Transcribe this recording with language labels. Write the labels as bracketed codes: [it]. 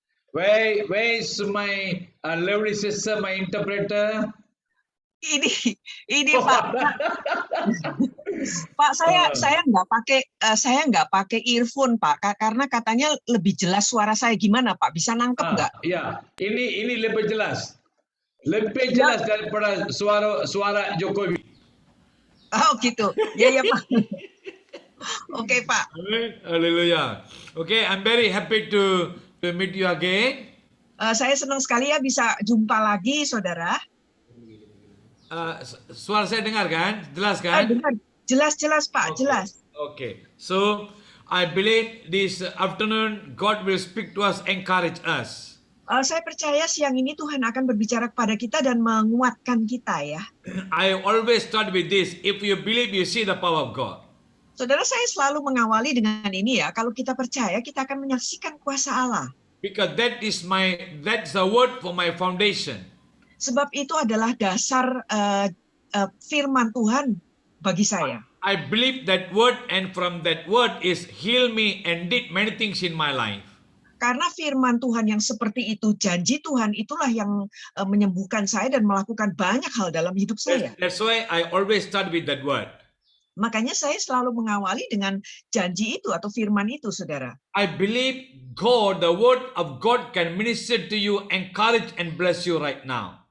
[en] Where is my lovely sister, my interpreter? [id] Ini Pak. Pak, saya nggak pakai earphone, Pak, karena katanya lebih jelas suara saya. Gimana, Pak? Bisa nangkep nggak? Ya, ini lebih jelas. Lebih jelas daripada suara Jokowi. Oh, gitu. Ya, Pak. Oke, Pak. Haleluya. [en] Okay, I'm very happy to meet you again. [id] Saya senang sekali ya bisa jumpa lagi, saudara. Suara saya dengar kan? Jelas kan? Dengar. Jelas, Pak. Okay. Jelas. Okay. [en] So, I believe this afternoon God will speak to us, encourage us. [id] Saya percaya siang ini Tuhan akan berbicara kepada kita dan menguatkan kita ya. [en] I always start with this. If you believe, you see the power of God. [id] Saudara, saya selalu mengawali dengan ini ya. Kalau kita percaya, kita akan menyaksikan kuasa Allah. [en] Because that's the word for my foundation. [id] Sebab itu adalah dasar firman Tuhan bagi saya. [en] I believe that word, and from that word is heal me and did many things in my life. [id] Karena firman Tuhan yang seperti itu, janji Tuhan itulah yang menyembuhkan saya dan melakukan banyak hal dalam hidup saya. [en] That's why I always start with that word. [id] Makanya saya selalu mengawali dengan janji itu atau firman itu, saudara. [en] I believe God, the word of God can minister to you, encourage and bless you right now.